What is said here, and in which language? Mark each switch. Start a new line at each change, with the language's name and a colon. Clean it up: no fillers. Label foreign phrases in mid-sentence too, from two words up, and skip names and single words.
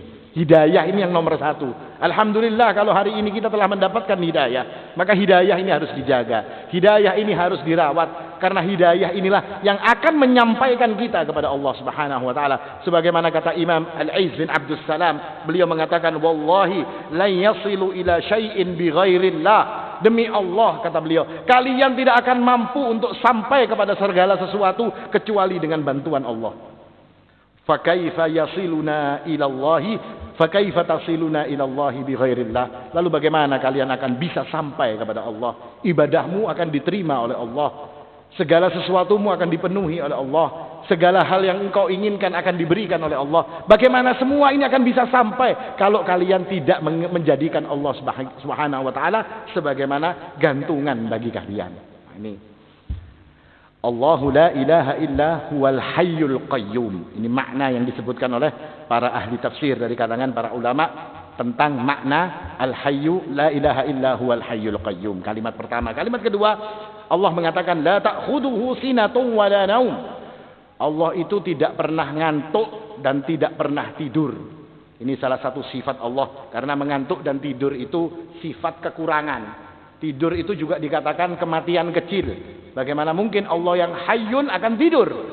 Indonesian: Hidayah ini yang nomor satu. Alhamdulillah kalau hari ini kita telah mendapatkan hidayah, maka hidayah ini harus dijaga. Hidayah ini harus dirawat. Karena hidayah inilah yang akan menyampaikan kita kepada Allah
Arabic: سبحانه وتعالى.
Indonesian: Sebagaimana kata Imam Al-Aiz bin Abdus Salam, beliau mengatakan,
Arabic: والله لن يصل إلى شيء بغير الله.
Indonesian: Demi Allah, kata beliau, kalian tidak akan mampu untuk sampai kepada segala sesuatu kecuali dengan bantuan Allah.
Arabic: فكيف يصلون إلى الله فكيف تصلون إلى الله بغير الله.
Indonesian: Lalu bagaimana kalian akan bisa sampai kepada Allah? Ibadahmu akan diterima oleh Allah. Segala sesuatumu akan dipenuhi oleh Allah. Segala hal yang engkau inginkan akan diberikan oleh Allah. Bagaimana semua ini akan bisa sampai kalau kalian tidak menjadikan Allah
Arabic: سبحانه وتعالى
Indonesian: sebagaimana gantungan bagi kalian. Nah, ini
Arabic: الله لا إله إلا هو الحي القيوم.
Indonesian: Ini makna yang disebutkan oleh para ahli tafsir dari kalangan para ulama tentang makna
Arabic: الحي لا إله إلا هو الحي القيوم.
Indonesian: Kalimat pertama. Kalimat kedua, Allah mengatakan
Arabic: لا تأخذه سنة ولا نوم.
Indonesian: Allah itu tidak pernah ngantuk dan tidak pernah tidur. Ini salah satu sifat Allah, karena mengantuk dan tidur itu sifat kekurangan. Tidur itu juga dikatakan kematian kecil. Bagaimana mungkin Allah yang hayyun akan tidur?